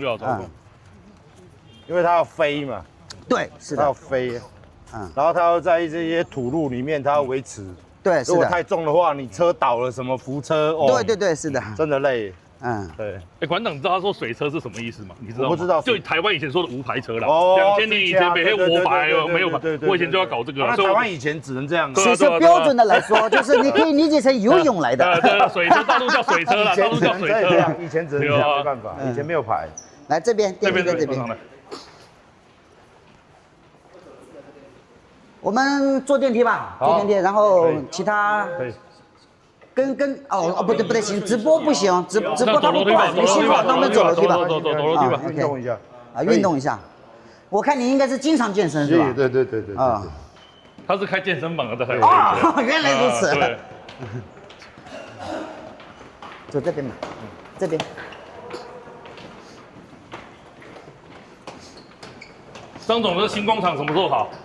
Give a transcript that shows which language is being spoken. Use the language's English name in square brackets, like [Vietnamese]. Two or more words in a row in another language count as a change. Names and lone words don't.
[Chinese] 因為它要飛嘛。對，是的。它要飛，然後它要在這些土路裡面，它要維持。對，如果太重的話，你車倒了什麼扶車，對，是的，真的累。對。館長，你知道他說水車是什麼意思嗎？你知道嗎？我不知道，就台灣以前說的無牌車啦。2000年以前沒我牌沒有牌，我以前就要搞這個。那台灣以前只能這樣。水車標準的來說，就是你可以理解成游泳來的。對，水車大陸叫水車啦，大陸叫水車。以前只能這樣，沒辦法，以前沒有牌。來這邊，電梯在這邊。我們坐電梯吧，坐電梯，然後其他。不對，行，直播不行，直播它不管，你信号，那我們走楼梯吧。走楼梯吧，運動一下。運動一下。我看你應該是經常健身是吧？對。他是開健身房的。原來如此。走這邊吧，這邊。張總，這新工廠什麼時候好？